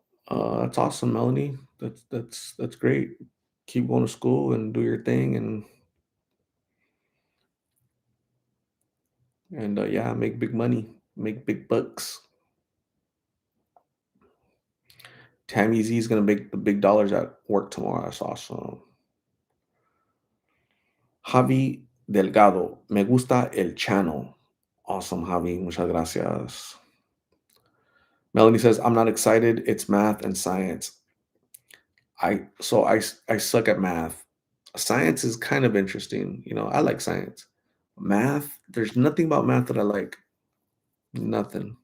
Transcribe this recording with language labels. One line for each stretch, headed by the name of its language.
English: That's awesome, Melanie. That's great. Keep going to school and do your thing and yeah, make big money, make big bucks. Tammy Z is gonna make the big dollars at work tomorrow. That's awesome.
Spanish: Javi Delgado, me gusta el channel.
English: Awesome, Javi.
Spanish: Muchas gracias.
English: Melanie says, I'm not excited. It's math and science. I suck at math. Science is kind of interesting. I like science. Math, there's nothing about math that I like. Nothing.